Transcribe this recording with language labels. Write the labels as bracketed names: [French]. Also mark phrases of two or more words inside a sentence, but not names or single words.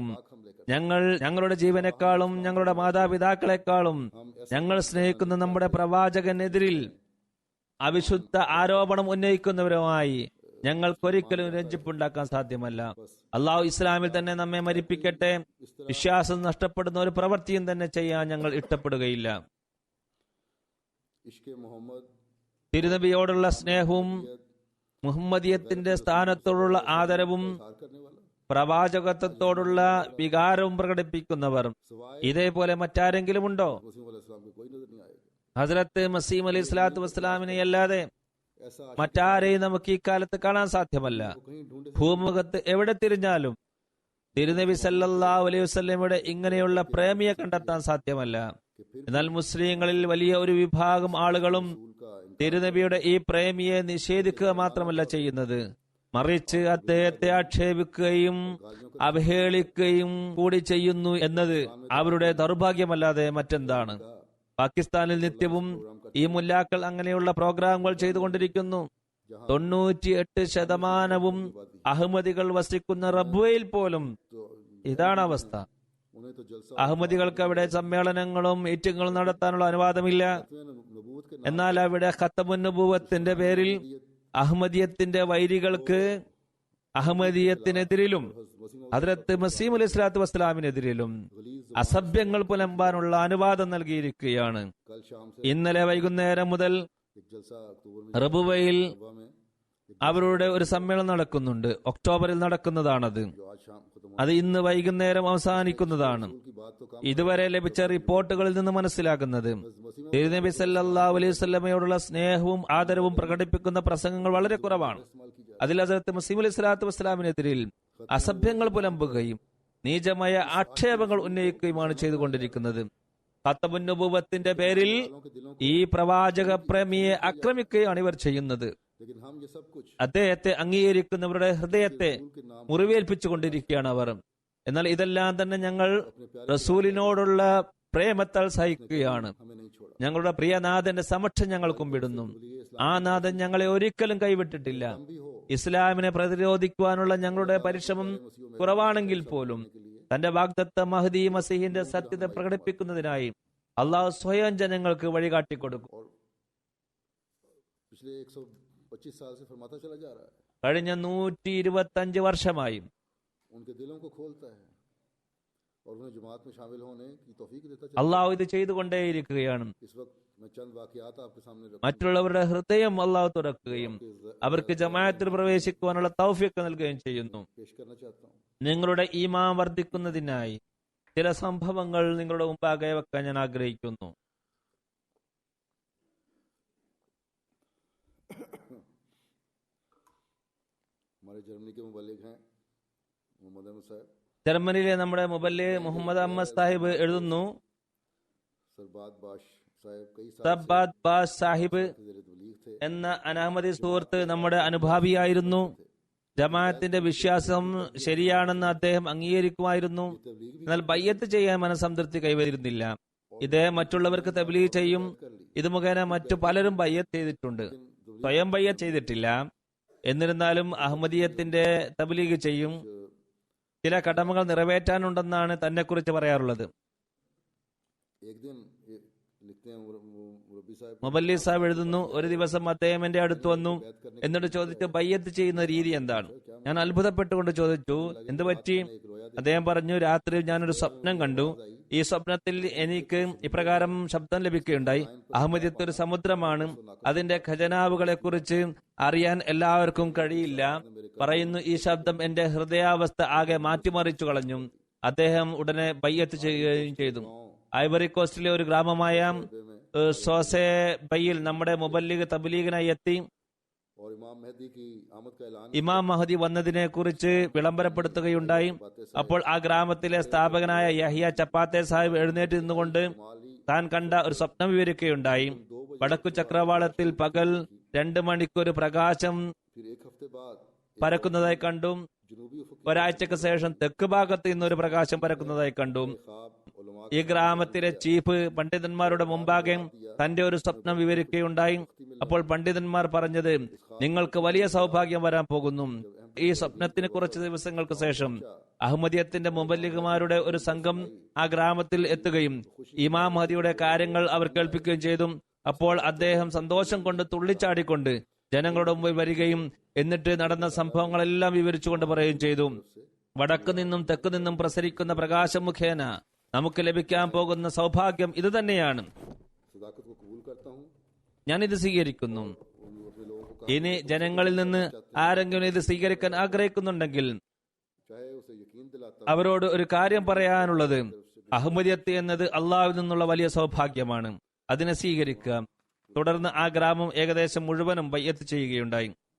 [Malayalam] ഞങ്ങൾ ഞങ്ങളുടെ ജീവനേക്കാളും ഞങ്ങളുടെ മാതാപിതാക്കളെക്കാളും ഞങ്ങൾ സ്നേഹിക്കുന്ന നമ്മുടെ പ്രവാചകനെതിരിൽ അവിശുദ്ധ ആരോപണം ഉന്നയിക്കുന്നവരുമായി ഞങ്ങൾക്കൊരിക്കലും രഞ്ജിപ്പുണ്ടാക്കാൻ സാധ്യമല്ല. അള്ളാഹു ഇസ്ലാമിൽ തന്നെ നമ്മെ മരിപ്പിക്കട്ടെ. വിശ്വാസം നഷ്ടപ്പെടുന്ന ഒരു പ്രവൃത്തിയും തന്നെ ചെയ്യാൻ ഞങ്ങൾ ഇഷ്ടപ്പെടുകയില്ല. [Urdu] عشق محمد [Malayalam] തിരുനബിയോടുള്ള സ്നേഹവും മുഹമ്മദിയത്തിന്റെ സ്ഥാനത്തോടുള്ള ആദരവും [Urdu] ہار کرنے والا [Malayalam] പ്രവാചകത്വത്തോടുള്ള വികാരവും പ്രകടിപ്പിക്കുന്നവർ ഇതേപോലെ മറ്റാരെങ്കിലും ഉണ്ടോ? [Urdu] مسیح علیہ السلام کو کوئی نظر نہیں آئے گا. [Malayalam] ഹസ്രത്ത് മസീം [Arabic] عليه الصلاة والسلام [Malayalam] അല്ലാതെ [Urdu] ایسا [Malayalam] മറ്റാരെയും നമുക്ക് ഈ കാലത്ത് കാണാൻ സാധ്യമല്ല. [Urdu] کہیں ڈھونڈے [Malayalam] ഭൂമുഖത്ത് എവിടെ തിരിഞ്ഞാലും തിരുനബി [Arabic] صلى الله عليه وسلم [Malayalam] ഇങ്ങനെയുള്ള പ്രേമിയെ കണ്ടെത്താൻ സാധ്യമല്ല. എന്നാൽ മുസ്ലിങ്ങളിൽ വലിയ ഒരു വിഭാഗം ആളുകളും തിരുനബിയുടെ ഈ പ്രേമിയെ നിഷേധിക്കുക മാത്രമല്ല ചെയ്യുന്നത്, മറിച്ച് അദ്ദേഹത്തെ ആക്ഷേപിക്കുകയും അവഹേളിക്കുകയും കൂടി ചെയ്യുന്നു എന്നത് അവരുടെ ദൗർഭാഗ്യമല്ലാതെ മറ്റെന്താണ്? പാകിസ്ഥാനിൽ നിത്യവും ഈ മുല്ലാക്കൾ അങ്ങനെയുള്ള പ്രോഗ്രാമുകൾ ചെയ്തുകൊണ്ടിരിക്കുന്നു. 98% അഹമ്മദികൾ വസിക്കുന്ന റബ്വയിൽ പോലും ഇതാണ് അവസ്ഥ. [Urdu] انہیں تو جلسہ [Malayalam] അഹമ്മദികൾക്ക് അവിടെ സമ്മേളനങ്ങളും മീറ്റിങ്ങുകളും നടത്താനുള്ള അനുവാദമില്ല. [Urdu] نبوت کے [Malayalam] എന്നാൽ അവിടെ [Arabic] ختم النبوة [Malayalam] പേരിൽ അഹമ്മദിയത്തിന്റെ വൈരികൾക്ക് അഹമ്മദിയത്തിനെതിരിലും ഹദ്രത്ത് മസീം [Arabic] عليه الصلاة والسلام [Malayalam] അസഭ്യങ്ങൾ പുലമ്പാനുള്ള അനുവാദം നൽകിയിരിക്കുകയാണ്. [Urdu] کل شام سے [Malayalam] ഇന്നലെ വൈകുന്നേരം മുതൽ [Urdu] ایک جلسہ اکتوبر میں [Malayalam] റബുവയിൽ [Urdu] صبح میں [Malayalam] അവരുടെ ഒരു സമ്മേളനം നടക്കുന്നുണ്ട്. ഒക്ടോബറിൽ നടക്കുന്നതാണത്. [Urdu] جو آج شام ختم [Malayalam] അത് ഇന്ന് വൈകുന്നേരം അവസാനിക്കുന്നതാണ്. [Urdu] کی بات تو کام [Malayalam] ഇതുവരെ ലഭിച്ച റിപ്പോർട്ടുകളിൽ നിന്ന് മനസ്സിലാക്കുന്നത് തിരുനബി [Arabic] صلى الله عليه وسلم [Malayalam] സ്നേഹവും ആദരവും പ്രകടിപ്പിക്കുന്ന പ്രസംഗങ്ങൾ വളരെ കുറവാണ്. [Urdu] استعمال کی جائے. [Malayalam] അതിൽ ഹസ്രത്ത് മസീഹ് [Arabic] عليه الصلاة والسلام [Malayalam] അസഭ്യങ്ങൾ പുലമ്പുകയും നീചമായ ആക്ഷേപങ്ങൾ ഉന്നയിക്കുകയുമാണ് ചെയ്തുകൊണ്ടിരിക്കുന്നത്. [Arabic] ختم النبوة [Malayalam] പേരിൽ ഈ പ്രവാചക പ്രേമിയെ ആക്രമിക്കുകയാണ് ഇവർ ചെയ്യുന്നത്. [Urdu] لیکن ہم یہ سب کچھ [Malayalam] അദ്ദേഹത്തെ അംഗീകരിക്കുന്നവരുടെ ഹൃദയത്തെ മുറിവേൽപ്പിച്ചുകൊണ്ടിരിക്കുകയാണ് അവർ. എന്നാൽ ഇതെല്ലാം തന്നെ ഞങ്ങൾ റസൂലിനോടുള്ള പ്രേമത്താൽ സഹിക്കുകയാണ്. [Urdu] ہمیں نہیں چھوڑا. [Malayalam] ഞങ്ങളുടെ പ്രിയനാഥന്റെ സമക്ഷം ഞങ്ങൾ കുമ്പിടുന്നു. ആ നാഥൻ ഞങ്ങളെ ഒരിക്കലും കൈവിട്ടിട്ടില്ല. ഇസ്ലാമിനെ പ്രതിരോധിക്കുവാനുള്ള ഞങ്ങളുടെ പരിശ്രമം കുറവാണെങ്കിൽ പോലും തന്റെ വാഗ്ദത്ത മഹ്ദി മസീഹിന്റെ സത്യത പ്രകടിപ്പിക്കുന്നതിനായി അള്ളാഹു സ്വയം ജനങ്ങൾക്ക് വഴികാട്ടിക്കൊടുക്കും. [Urdu] اور پچھلے 125 سال سے فرماتا چلا جا رہا ہے, [Malayalam] കഴിഞ്ഞ 125 വർഷമായി [Urdu] ان کے دلوں کو کھولتا ہے اور انہیں جماعت میں شامل ہونے کی توفیق دیتا چلا. [Malayalam] അള്ളാഹു ഇത് ചെയ്തുകൊണ്ടേയിരിക്കുകയാണ്. [Urdu] اس وقت میں چند واقعات آپ کے سامنے رکھوں [Malayalam] മറ്റുള്ളവരുടെ ഹൃദയം അള്ളാഹു തുറക്കുകയും അവർക്ക് ജമാഅത്തിൽ പ്രവേശിക്കുവാനുള്ള തൗഫീഖ് നൽകുകയും ചെയ്യുന്നു. [Urdu] پیش کرنا چاہتا ہوں. [Malayalam] നിങ്ങളുടെ ഈമാൻ വർദ്ധിക്കുന്നതിനായി ചില സംഭവങ്ങൾ നിങ്ങളുടെ മുമ്പാകെ വെക്കാൻ ഞാൻ ആഗ്രഹിക്കുന്നു. [Urdu] ہمارے جرمنی کے مبلغ ہیں محمد احمد صاحب, [Malayalam] ജർമ്മനിയിലെ നമ്മുടെ മുബല്ലി മുഹമ്മദ് അഹമ്മദ് സാഹിബ് എഴുതുന്നു, [Urdu] سرباد باش صاحب کئی سال [Malayalam] സബ്ബാദ് ബാസ് സാഹിബ് [Urdu] سے زیر تبلیغ تھے. [Malayalam] എന്ന അനാമതി സുഹൃത്ത് നമ്മുടെ അനുഭാവിയായിരുന്നു. ജമാഅത്തിന്റെ വിശ്വാസം ശരിയാണെന്ന് അദ്ദേഹം അംഗീകരിക്കുമായിരുന്നു. എന്നാൽ ബയ്യത്ത് ചെയ്യാൻ മനസംതൃപ്തി കൈവരുന്നില്ല. ഇദ്ദേഹം മറ്റുള്ളവർക്ക് തബ്ലീഗ് ചെയ്യും. ഇത് മുഖേന മറ്റു പലരും ബയ്യത്ത് ചെയ്തിട്ടുണ്ട്, സ്വയം ബയ്യത്ത് ചെയ്തിട്ടില്ല. എന്നിരുന്നാലും അഹമ്മദിയത്തിന്റെ തബ്ലീഗ് ചെയ്യും. ചില കടമകൾ നിറവേറ്റാനുണ്ടെന്നാണ് തന്നെ കുറിച്ച് പറയാറുള്ളത്. [Urdu] ایک دن یہ لکھتے ہیں مربی صاحب, [Malayalam] മുബല്ലി സാഹിബ് എഴുതുന്നു, ഒരു ദിവസം അദ്ദേഹം എന്റെ അടുത്ത് വന്നു. എന്നിട്ട് ചോദിച്ചു, ബയ്യത്ത് ചെയ്യുന്ന രീതി എന്താണ്? ഞാൻ അത്ഭുതപ്പെട്ടുകൊണ്ട് ചോദിച്ചു, എന്ത് പറ്റി? അദ്ദേഹം പറഞ്ഞു, രാത്രി ഞാനൊരു സ്വപ്നം കണ്ടു. ഈ സ്വപ്നത്തിൽ എനിക്ക് ഇപ്രകാരം ശബ്ദം ലഭിക്കുകയുണ്ടായി, അഹമ്മദിയത്ത് ഒരു സമുദ്രമാണ്, അതിന്റെ ഖജനാവുകളെ കുറിച്ച് അറിയാൻ എല്ലാവർക്കും കഴിയില്ല. പറയുന്നു, ഈ ശബ്ദം എന്റെ ഹൃദയാവസ്ഥ ആകെ മാറ്റിമറിച്ചു കളഞ്ഞു. അദ്ദേഹം ഉടനെ ബയ്യത്ത് ചെയ്യുകയും ചെയ്തു. ഐവറി കോസ്റ്റിലെ ഒരു ഗ്രാമമായ സോസെ ബയിൽ നമ്മുടെ മുബല്ലിഗ് തബ്ലീഗിനായി എത്തി. [Urdu] اور امام مہدی کی آمد کا اعلان [Malayalam] ഇമാം മഹദി വന്നതിനെ കുറിച്ച് വിളംബരപ്പെടുത്തുകയുണ്ടായി. അപ്പോൾ ആ ഗ്രാമത്തിലെ സ്ഥാപകനായ യഹിയ ചപ്പാത്തെ സാഹിബ് എഴുന്നേറ്റ് നിന്നുകൊണ്ട് താൻ കണ്ട ഒരു സ്വപ്നം വിവരിക്കുകയുണ്ടായി. വടക്കു ചക്രവാളത്തിൽ പകൽ 2 മണിക്കൊരു പ്രകാശം [Urdu] پھر ایک ہفتے بعد [Malayalam] പരക്കുന്നതായി കണ്ടു. [Urdu] جنوبی افق [Malayalam] ഒരാഴ്ചക്ക് ശേഷം തെക്ക് ഭാഗത്ത് നിന്നൊരു പ്രകാശം പരക്കുന്നതായി കണ്ടു. [Urdu] خواب علما [Malayalam] ഈ ഗ്രാമത്തിലെ ചീഫ് പണ്ഡിതന്മാരുടെ മുമ്പാകെ തന്റെ ഒരു സ്വപ്നം വിവരിക്കുകയുണ്ടായി. അപ്പോൾ പണ്ഡിതന്മാർ പറഞ്ഞത്, നിങ്ങൾക്ക് വലിയ സൗഭാഗ്യം വരാൻ പോകുന്നു. ഈ സ്വപ്നത്തിന് കുറച്ച് ദിവസങ്ങൾക്ക് ശേഷം അഹമ്മദിയത്തിന്റെ മുബല്ലിഗുമാരുടെ ഒരു സംഘം ആ ഗ്രാമത്തിൽ എത്തുകയും ഇമാം മഹദിയുടെ കാര്യങ്ങൾ അവർ കേൾപ്പിക്കുകയും ചെയ്തു. അപ്പോൾ അദ്ദേഹം സന്തോഷം കൊണ്ട് തുള്ളിച്ചാടിക്കൊണ്ട് ജനങ്ങളുടെ മുമ്പിൽ വരികയും എന്നിട്ട് നടന്ന സംഭവങ്ങളെല്ലാം വിവരിച്ചുകൊണ്ട് പറയുകയും ചെയ്തു, വടക്കു നിന്നും തെക്കു നിന്നും പ്രസരിക്കുന്ന പ്രകാശം മുഖേന നമുക്ക് ലഭിക്കാൻ പോകുന്ന സൗഭാഗ്യം ഇത് തന്നെയാണ്. [Urdu] صداقت کو قبول کرتا ہوں [Malayalam] ഞാനിത് സ്വീകരിക്കുന്നു. ഇനി ജനങ്ങളിൽ നിന്ന് ആരെങ്കിലും ഇത് സ്വീകരിക്കാൻ ആഗ്രഹിക്കുന്നുണ്ടെങ്കിൽ അവരോട് ഒരു കാര്യം പറയാനുള്ളത്, അഹമ്മദിയത്ത് എന്നത് അള്ളാഹുവിൽ നിന്നുള്ള വലിയ സൗഭാഗ്യമാണ്. അതിനെ സ്വീകരിക്കുക. തുടർന്ന് ആ ഗ്രാമം ഏകദേശം മുഴുവനും ബയ്യത്ത് ചെയ്യുകയുണ്ടായി.